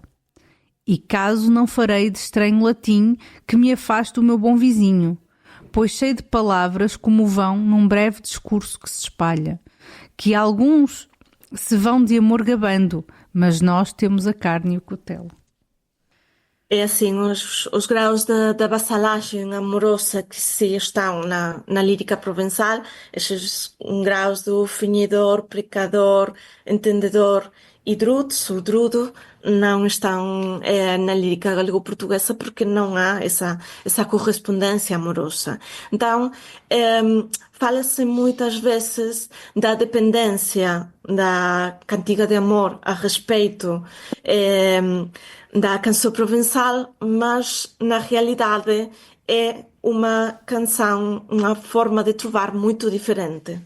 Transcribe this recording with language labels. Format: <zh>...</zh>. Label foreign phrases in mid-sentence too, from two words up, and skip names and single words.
<pt>E caso não farei de estranho latim que me afaste o meu bom vizinho, pois sei de palavras como vão num breve discurso que se espalha, que alguns se vão de amor gabando, mas nós temos a carne e o cutelo. É assim, os graus da vassalagem amorosa que se estão na lírica provençal, esses graus do finidor, precador, entendedor e drudes, o drudo, não estão na lírica galego-portuguesa porque não há essa correspondência amorosa. Então, fala-se muitas vezes da dependência da cantiga de amor a respeito da canção provençal, mas na realidade é uma canção, uma forma de trovar muito diferente.</pt>